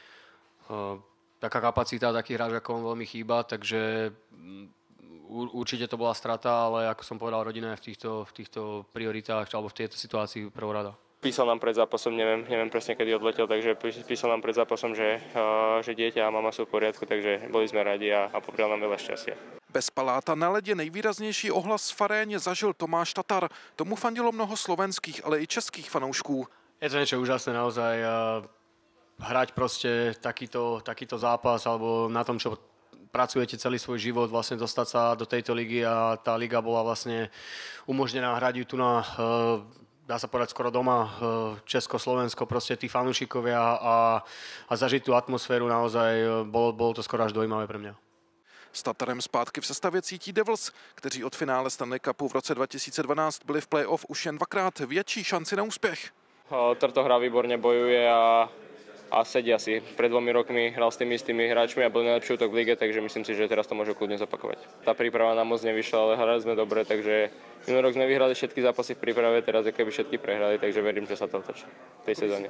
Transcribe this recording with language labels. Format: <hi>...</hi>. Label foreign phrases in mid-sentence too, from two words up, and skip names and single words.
<sk>Taká kapacita, taký hráč ako on veľmi chýba, takže určite to bola strata, ale ako som povedal, rodina je v týchto prioritách alebo v tejto situácii prvorada. Písal nám pred zápasom, neviem presne kedy odletel, takže písal nám pred zápasom, že dieťa a mama sú v poriadku, takže boli sme radi a poprial nám veľa šťastia.</sk> <cs>Bez Paláta na ledě nejvýraznější ohlas v aréně zažil Tomáš Tatar. Tomu fandilo mnoho slovenských, ale i českých fanoušků.</cs> <sk>Je to niečo úžasné naozaj. Hrať proste takýto zápas alebo na tom, čo pracujete celý svoj život, vlastne dostať sa do tejto ligy a tá liga bola vlastne umožnená hrať tu na, dá sa povedať, skoro doma, Česko, Slovensko, proste tí fanúšikovia a zažiť tú atmosféru naozaj, bolo to skoro až dojímavé pre mňa.</sk> <cs>S Tatarem zpátky v sestavě cítí Devils, kteří od finále Stanley Cupu v roce 2012 byli v play-off už jen 2krát větší šanci na úspěch.</cs> <sk>Trto hrá výborne, bojuje a sedia si. Pred 2 rokmi hral s tými istými hráčmi a bol najlepší útok v lige, takže myslím si, že teraz to môžu kľudne zopakovať. Tá príprava nám moc nevyšla, ale hrali sme dobre, takže minulý rok sme vyhrali všetky zápasy v príprave, teraz je keby všetky prehrali, takže verím, že sa to otočí v tej sezóne.</sk>